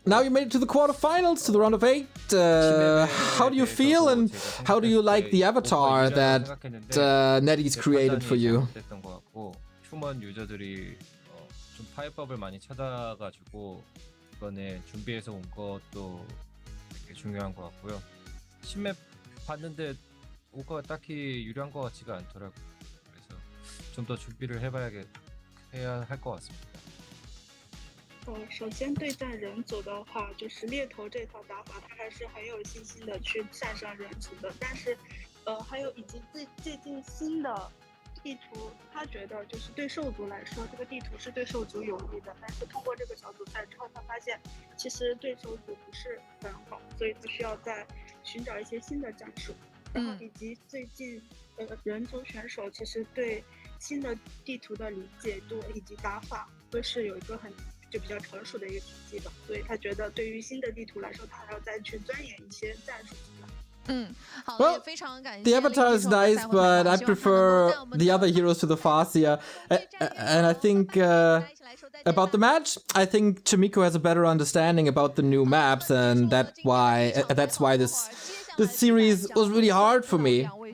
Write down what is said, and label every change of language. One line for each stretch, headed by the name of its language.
English: Now you made it to the quarterfinals, to the round of 8. How do you feel and how do you like the avatar that Nettie's created for you?
Korean: 휴먼 유저들이 좀 파이법을 많이 찾아가지고 이번에 준비해서 온 것도 되게 중요한 것 같고요. 신맵 봤는데 오가 딱히 유리한 것 같지가 않더라고요. 그래서 좀 더 준비를 해야 할 것 같습니다.
Chinese: 首先对战人族的话，就是猎头这套打法，他还是很有信心的去战胜人族的。但是，还有以及最近新的地图，他觉得就是对兽族来说，这个地图是对兽族有利的。但是通过这个小组赛之后，他发现其实对兽族不是很好，所以他需要再寻找一些新的战术。然后以及最近人族选手其实对新的地图的理解度以及打法都是有一个就比较成熟的一个体系吧，所以他觉得对于新的地图来说，他还要再去钻研一些战术出来。
English: Well, the avatar is nice, but I prefer the other heroes to the Farseer. And I think about the match, I think Chaemiko has a better understanding about the new maps, and that's why this series was really hard for me.